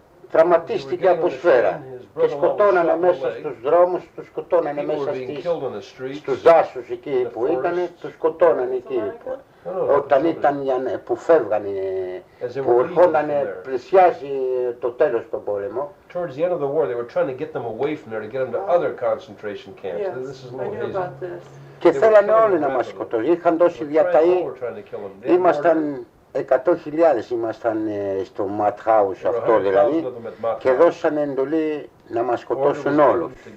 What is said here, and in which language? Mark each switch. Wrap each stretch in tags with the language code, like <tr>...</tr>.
<el>Τραυματίστηκε από σφαίρα και σκοτώνανε μέσα στους δρόμους, τους σκοτώνανε μέσα στους δάσους εκεί που ήτανε, τους σκοτώνανε εκεί. Όταν ήταν που φεύγανε, που ερχόντανε, πλησιάζει το τέλος των πόλεμο.</el> <en>Towards the end of the war, they were trying to get them away from there to get them to other concentration camps. This is no reason.</en> <el>Και θέλανε όλοι να μας σκοτώσουν. Είχαν τόση διαταή. Ήμασταν 100.000 ήμασταν στο Ματχάους αυτό δηλαδή και δώσανε εντολή να μας σκοτώσουν όλους.</el>